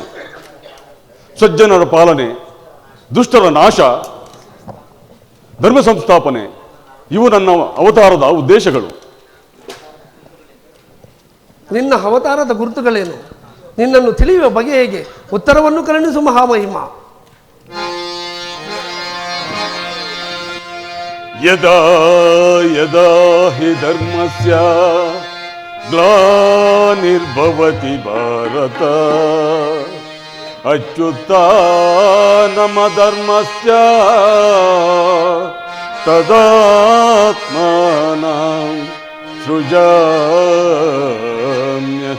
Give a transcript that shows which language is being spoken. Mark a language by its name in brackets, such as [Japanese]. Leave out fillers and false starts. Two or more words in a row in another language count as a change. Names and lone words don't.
[Kannada] ಸಜ್ಜನರ ಪಾಲನೆ, ದುಷ್ಟರ ನಾಶ, ಧರ್ಮ ಸಂಸ್ಥಾಪನೆ ಇವು ನನ್ನ ಅವತಾರದ ಉದ್ದೇಶಗಳು. ನಿನ್ನ ಅವತಾರದ ಗುರುತುಗಳೇನು? ನಿನ್ನನ್ನು ತಿಳಿಯುವ ಬಗೆ ಹೇಗೆ? ಉತ್ತರವನ್ನು ಕರುಣಿಸು ಮಹಾಮಹಿಮ. [Sanskrit] ಯದಾ ಯದಾ ಹಿ ಧರ್ಮಸ್ಯ ಗ್ಲಾನಿರ್ಭವತಿ ಭಾರತ ಅಚ್ಯುತ್ಥಾನಮಧರ್ಮಸ್ಯ ತದಾತ್ಮಾನಾಂ ಸೃಜಾಮ್ಯಹಂ.